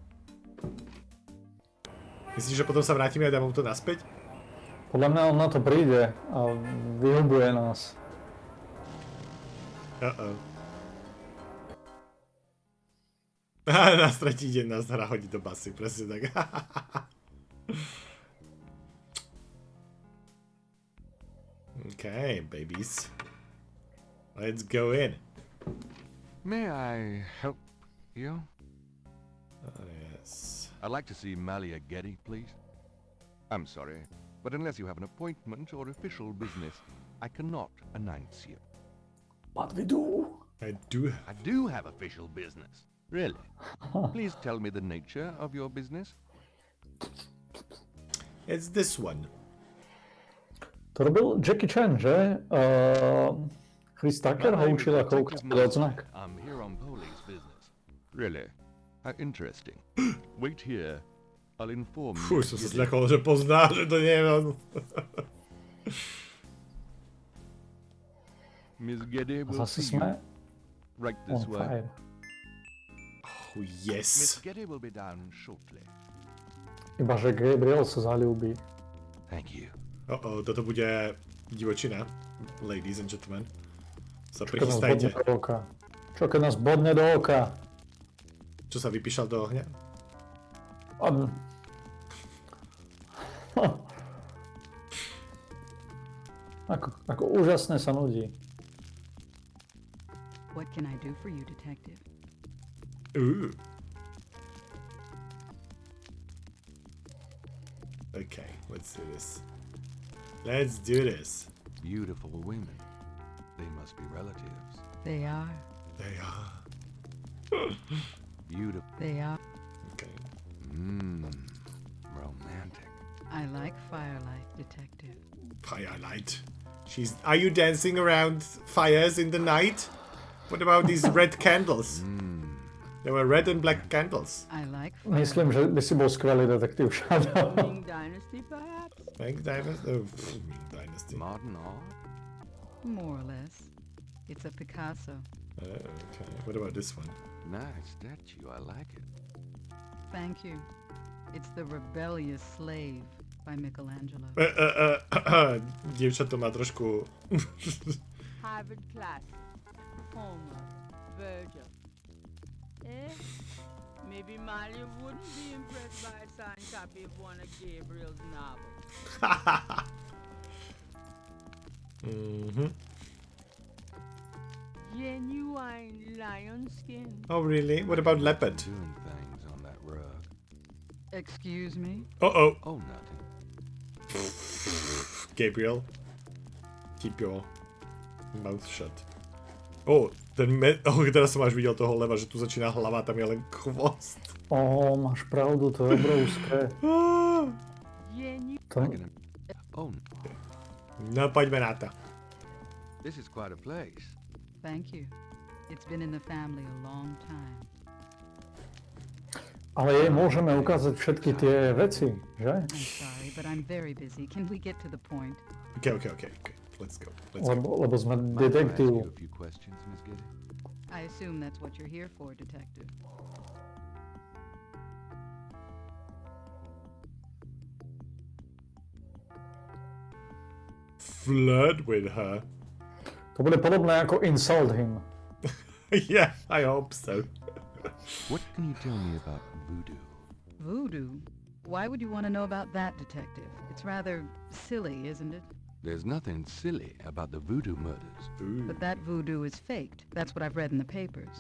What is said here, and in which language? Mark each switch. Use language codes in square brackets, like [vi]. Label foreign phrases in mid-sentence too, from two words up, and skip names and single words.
[sk] Myslíš, že potom sa vrátime a dáme mu to naspäť? Podľa mňa on na to príde a vyhubuje nás. Na tretí deň nás hra hodí do basy, presne tak. [en] Okay, babies. Let's go in. May I help you? Yes. I'd like to see Malia Getty, please. I'm sorry, but unless you have an appointment or official business, I cannot announce you. But we do. I do. I do have official business. Really? Please tell me the nature of your business. It's this one. [sk] To robil Jackie Chan, že? Chris Tucker ho učil ako ukázať odznak. [en] I'm here on police business. Really? How interesting. Wait here. I'll inform you. [sk] Fú, som sa zľakol, že pozná, že to nie je on. [en] Miss Getty will [sk] Zase [en] see you. [sk] sme [en] Right on this way. fire. Oh, yes. Miss Getty will be down shortly. [sk] Iba, že Gabriel sa zaľúbi. [en] Thank you. [sk] Toto bude divočina, [en] ladies and gentlemen. [sk] Sa Čo keď nás bodne prichystajte. do oka? Čo keď nás bodne do oka? Čo sa vypíšal do ohňa? Ako úžasne sa nudí. [en] What can I do for you, detective? Ooh. Okay, let's do this. Let's do this. Beautiful women. They must be relatives. They are. They are. Beautiful. They are. Okay. Romantic. I like firelight, detective. Firelight. Are you dancing around fires in the night? What about these red candles? There were red and black candles. I like [sk] Myslím, že by si bol skvelý detektív, [en] Shadow. Ming Dynasty, perhaps? Ming Dynasty? Ming Dynasty. Modern art? More or less. It's a Picasso. Okay, what about this one? Nice statue. I like it. Thank you. It's The Rebellious Slave by Michelangelo. [sk] Dievča to má trošku... [en] Harvard classic. Homer. Virgil. Maybe Malia wouldn't be impressed by a signed copy of one of Gabriel's novels. Genuine lion skin. Oh, really? What about leopard? Doing things on that rug. Excuse me? Uh-oh. Oh, nothing. Gabriel, keep your mouth shut. [sk] Teraz som až videl toho leva, že tu začína hlava, tam je len chvost. Máš pravdu, to je obrovské. [en] Oh, [sk] No poďme na to. [en] This is quite a place. Thank you. It's been in the family a long time. [sk] Ale jej môžeme ukázať všetky tie veci, že? [en] I'm sorry, but I'm very busy. Can we get to the point? Okay. Let's go. [sk] Lebo sme detektív. [en] I assume that's what you're here for, detective. Flirt with her. [sk] To bude podobné ako [en] insult him. Yeah, I hope so. What can you tell me about voodoo? Voodoo? Why would you want to know about that, detective? It's rather silly, isn't it? There's nothing silly about the voodoo murders. But that voodoo is faked. That's what I've read in the papers.